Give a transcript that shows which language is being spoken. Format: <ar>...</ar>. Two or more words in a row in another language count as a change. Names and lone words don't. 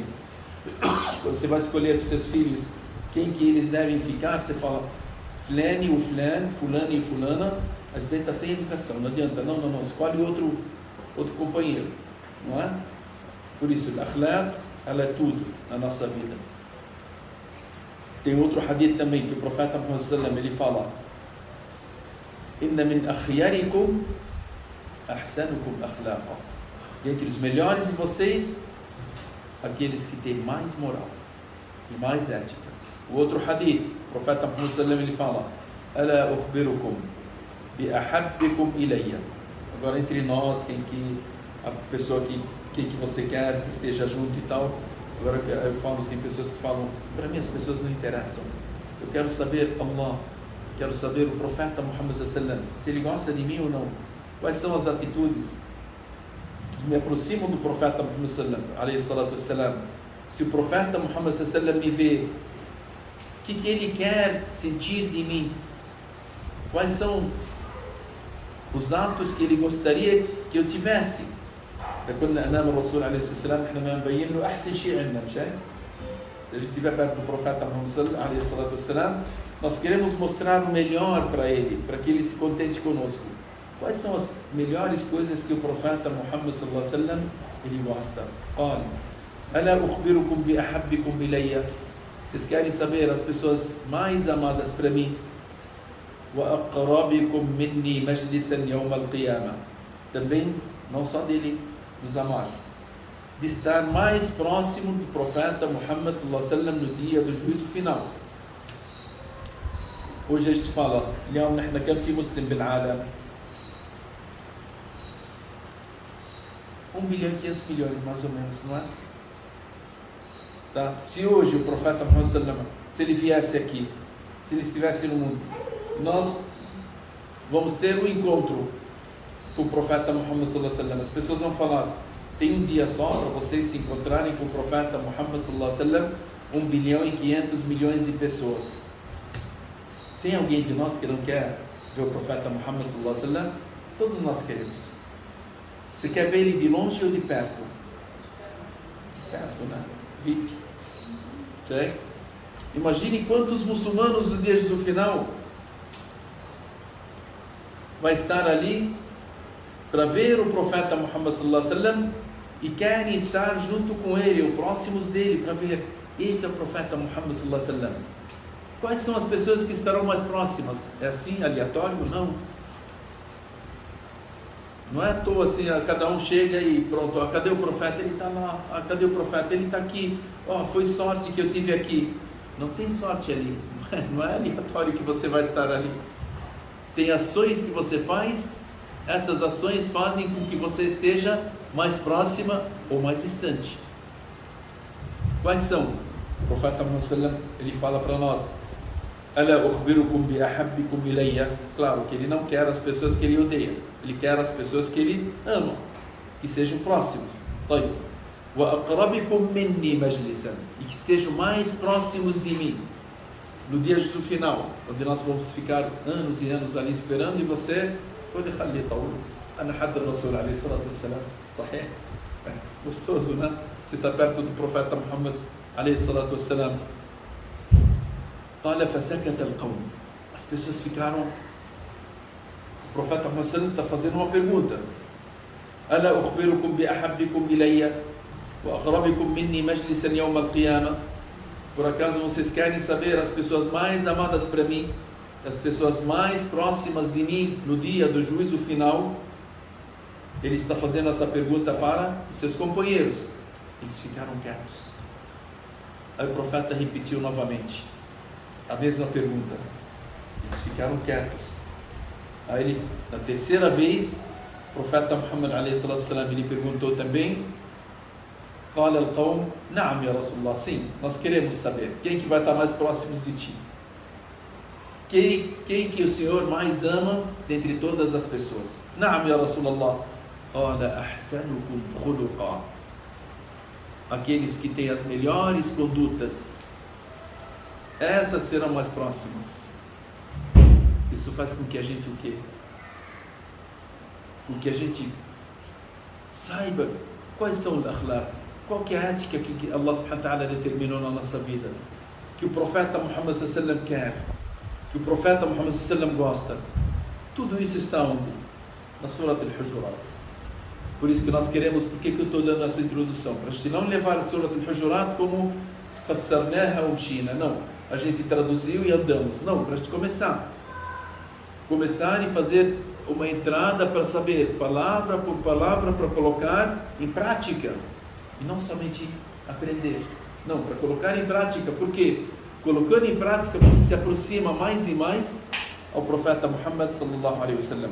<pt>Quando você vai escolher para os seus filhos quem que eles devem ficar, você fala, flan e o flan, fulano e fulana, mas você está sem educação, não adianta, não, escolhe outro companheiro, não é? Por isso, a akhlaq, ela é tudo na nossa vida. Tem outro hadith também, que o profeta Muhammad</pt> <ar>صلى الله عليه وسلم,</ar> <pt>ele fala,</pt> <ar>إن من خياركم أحسنكم أخلاقا.</ar> <pt>Entre os melhores de vocês, aqueles que têm mais moral e mais ética. O outro hadith, o profeta Muhammad</pt> <ar>صلى الله عليه وسلم,</ar> <pt>ele fala,</pt> <ar>ألا أخبركم بأحبكم إلي.</ar> <pt>Agora, entre nós, a pessoa que você quer que esteja junto e tal. Agora eu falo, tem pessoas que falam, para mim as pessoas não interessam. Eu quero saber Allah, quero saber o profeta Muhammad</pt> <ar>صلى الله عليه وسلم,</ar> <pt>se ele gosta de mim ou não. Quais são as atitudes que me aproximam do profeta Muhammad</pt> <ar>صلى الله عليه وسلم?</ar> <pt>Se o profeta Muhammad</pt> <ar>صلى الله عليه وسلم</ar> <pt>me vê, o que ele quer sentir de mim? Quais são os atos que ele gostaria que eu tivesse?</pt> <ar>قلنا أمام الرسول عليه الصلاة والسلام إحنا ما نبين له أحسن شيء عندنا مش هيك؟</ar> <pt>Se a gente estiver perto do profeta Muhammad</pt> <ar>عليه الصلاة والسلام,</ar> <pt>nós queremos mostrar o melhor para ele, para que ele se contente conosco. Quais são as melhores coisas que o profeta Muhammad</pt> <ar>صلى الله عليه وسلم</ar> <pt>ele gosta?</pt> <ar>قال ألا أخبركم بأحبكم إلي.</ar> <pt>Vocês querem saber as pessoas mais amadas para mim?</pt> <ar>وأقربكم مني مجلسا يوم القيامة.</ar> <pt>Também não só dele nos amar, de estar mais próximo do profeta Muhammad</pt> <ar>صلى الله عليه وسلم</ar> <pt>no dia do juízo final. Hoje a gente fala,</pt> <ar>اليوم نحن كم في مسلم بالعالم؟</ar> <pt>1 bilhão e 500 milhões mais ou menos, não é? Tá? Se hoje o profeta Muhammad</pt> <ar>صلى الله عليه وسلم,</ar> <pt>se ele viesse aqui, se ele estivesse no mundo, nós vamos ter um encontro com o profeta Muhammad</pt> <ar>صلى الله عليه وسلم.</ar> <pt>As pessoas vão falar, tem um dia só para vocês se encontrarem com o profeta Muhammad</pt> <ar>صلى الله عليه وسلم,</ar> <pt>1 bilhão e 500 milhões de pessoas. Tem alguém de nós que não quer ver o profeta Muhammad</pt> <ar>صلى الله عليه وسلم?</ar> <pt>Todos nós queremos. Você quer ver ele de longe ou de perto? Perto, né? VIP. Certo? Imagine quantos muçulmanos no dia do final vai estar ali para ver o profeta Muhammad</pt> <ar>صلى الله عليه وسلم</ar> <pt>e querem estar junto com ele, ou próximos dele, para ver, esse é o profeta Muhammad</pt> <ar>صلى الله عليه وسلم.</ar> <pt>Quais são as pessoas que estarão mais próximas? É assim, aleatório? Não. Não é à toa assim, cada um chega e pronto, cadê o profeta? Ele está lá. Cadê o profeta? Ele está aqui. Foi sorte que eu tive aqui. Não tem sorte ali. Não é aleatório que você vai estar ali. Tem ações que você faz, essas ações fazem com que você esteja mais próxima ou mais distante. Quais são? O profeta Muhammad</pt> <ar>صلى الله عليه وسلم,</ar> <pt>ele fala para nós,</pt> <ar>ألا أخبركم بأحبكم إلي.</ar> <pt>Claro que ele não quer as pessoas que ele odeia, ele quer as pessoas que ele ama, que sejam próximos.</pt> <ar>وأقربكم مني مجلسا,</ar> <pt>e que estejam mais próximos de mim no dia do final, onde nós vamos ficar anos e anos ali esperando, e você pode</pt> <ar>خلي طول أنا حد الرسول عليه الصلاة والسلام صحيح</ar> <pt>gostoso, né? Você está perto do profeta Muhammad</pt> <ar>عليه الصلاة والسلام. قال فسكت القوم.</ar> <pt>As pessoas ficaram. O profeta Muhammad está fazendo uma pergunta.</pt> <ar>ألا أخبركم بأحبكم إلي وأقربكم مني مجلسا يوم القيامة.</ar> <pt>Por acaso vocês querem saber as pessoas mais amadas para mim, as pessoas mais próximas de mim no dia do juízo final? Ele está fazendo essa pergunta para os seus companheiros. Eles ficaram quietos. Aí o profeta repetiu novamente a mesma pergunta. Eles ficaram quietos. Aí ele, na terceira vez, o profeta Muhammad</pt> <ar>عليه الصلاة والسلام,</ar> <pt>ele perguntou também,</pt> <ar>قال القوم نعم يا رسول الله.</ar> <pt>Sim, nós queremos saber quem que vai estar mais próximo de ti. Quem que o Senhor mais ama dentre todas as pessoas?</pt> <ar>نعم يا رسول الله. قال أحسنكم خلقا.</ar> <pt>Aqueles que têm as melhores condutas, essas serão mais próximas. Isso faz com que a gente o quê? Com que a gente saiba quais são os akhlaq, qual que é a ética que Allah</pt> <ar>سبحانه وتعالى</ar> <pt>determinou na nossa vida, que o profeta Muhammad</pt> <ar>صلى الله عليه وسلم</ar> <pt>quer, que o profeta Muhammad</pt> <ar>صلى الله عليه وسلم</ar> <pt>gosta. Tudo isso está onde? Na Surat al-Hujurat. Por isso que nós queremos, por que eu estou dando essa introdução? Para a gente não levar a Surat al-Hujurat como fassarnaha ou mshina, não, a gente traduziu e andamos, não, para a gente começar e fazer uma entrada para saber, palavra por palavra, para colocar em prática, e não somente aprender, não, para colocar em prática, porque colocando em prática você se aproxima mais e mais ao profeta Muhammad</pt> <ar>صلى الله عليه وسلم.</ar>